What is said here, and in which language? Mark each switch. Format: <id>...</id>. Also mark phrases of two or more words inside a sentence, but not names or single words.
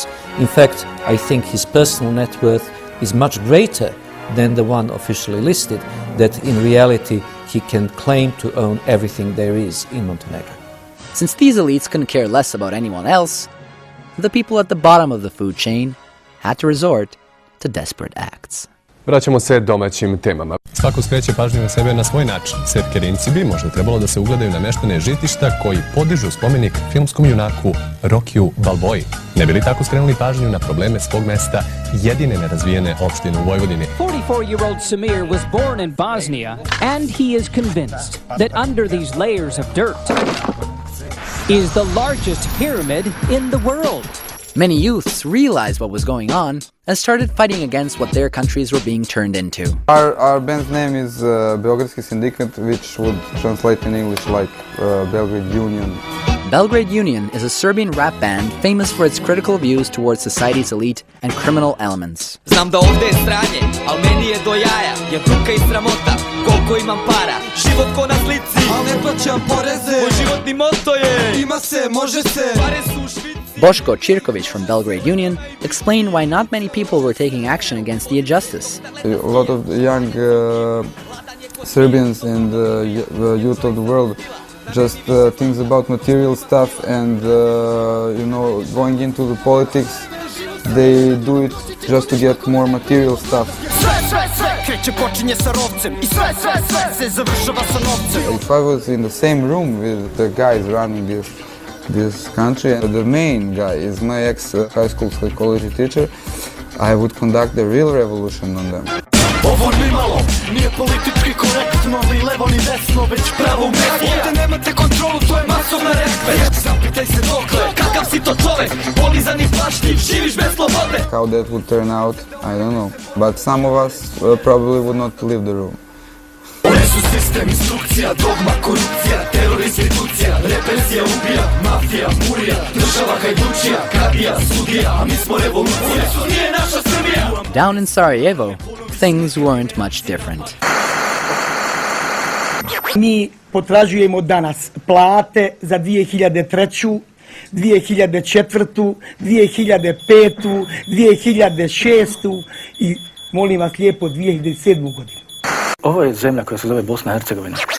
<en>In fact, I think his personal net worth is much greater than the one officially listed, that in reality he can claim to own everything there is in Montenegro. Since these elites couldn't care less about anyone else, the people at the bottom of the food chain had to resort to desperate acts.</en> <sr>Vraćamo se domaćim temama. Svako skreće pažnju na sebe na svoj način. Svetke Rincibi možda trebalo da se ugledaju na meštane žitišta koji podižu spomenik filmskom junaku Rokiju Balboji. Ne bi li tako skrenuli pažnju na probleme svog mesta, jedine nerazvijene opštine u Vojvodini?</sr> <en>44-year-old Samir was born in Bosnia, and he is convinced that under these layers of dirt is the largest pyramid in the world. Many youths realized what was going on and started fighting against what their countries were being turned into. Our band's name is Beogradski Sindikat, which would translate in English like Belgrade Union. Belgrade Union is a Serbian rap band famous for its critical views towards society's elite and criminal elements.</en> <sr>Znam da ovde je stranje, al meni je do jaja, je bruka i sramota, koliko imam para, život ko na slici, al ne plaćam poreze, moj životni moto je, ima se, može se, pare su u Švici.</sr> <en>Boško Čirković from Belgrade Union explained why not many people were taking action against the injustice. A lot of young Serbians and youth of the world just thinks about material stuff, and going into the politics, they do it just to get more material stuff. If I was in the same room with the guys running this country, and the main guy is my ex-high school psychology teacher, I would conduct the real revolution on them.</en> <sr>Ovo nimalo nije politički korektno, ni levo ni desno, već pravo u mesto. Ovdje nemate kontrolu, to je masovna reakcija. Zapitaj se dokle, kakav si to čovek, polizan i plašljiv, živiš bez slobode.</sr> <en>How that would turn out, I don't know, but some of us probably would not leave the room.</en> <sr>Resu sistem, instrukcija, dogma, korupcija, teror, institucija, represija, ubija, mafija, murija, država hajdučija, kadija, sudija, a mi smo revolucija. Ovo nije naša Srbija.</sr> <en>Down in Sarajevo, things weren't much different.</en> <bs>Mi potražujemo danas plate za 2003. 2004. 2005. 2006. i molim vas lijepo 2007. godinu. Ovo je zemlja koja se zove Bosna i Hercegovina.</bs>